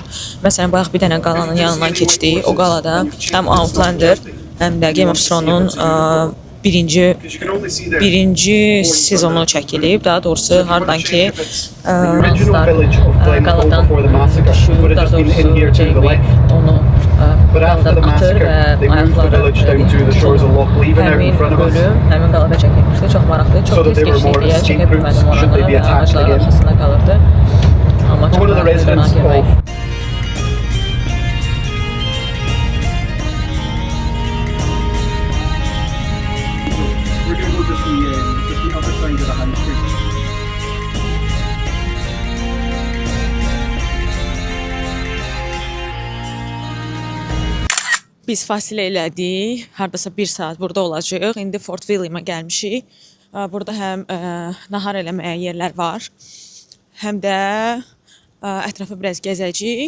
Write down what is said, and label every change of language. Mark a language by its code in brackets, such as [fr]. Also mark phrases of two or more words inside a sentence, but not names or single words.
[az] Məsələn, bayaq bir dənə qalanın yanından keçdik. O qalada həm Outlander, həm də Game of Thrones-un birinci sezonu çəkilib. Daha doğrusu hardan ki Ranslar qaladan düşür, daha doğrusu Jamie onu [en] But after the [az] qaldan atır [en] massacre, [az] və [en] they moved the [az] ayaqları [en] village down to the shores of Loch Leven out in [az] həmin [en] front of us. [az] bölüm, həmin qalada çəkilmişdi. Çox maraqlı, [en] So [az] çox [en] that [az] tez [en] they were [az] keçdi [en] more [az] deyə [en] escape [az] çəkə bilmədim [en] routes should they [az] oranı [en] be [az] və [en] attacked [az] ağacların [en] again. [az] arxasında qalırdı. Amma çox [en] One of the [az] maraqlı [en] residents [az] görmək. [en] of we're going to go just the other side of the high street. [az] Biz fasilə elədik. Hardasa 1 saat burada olacağıq. İndi Fort William'a gəlmişik. Burada həm nahar eləməyə yerlər var, həm də ətrafı biraz gəzəcəyik.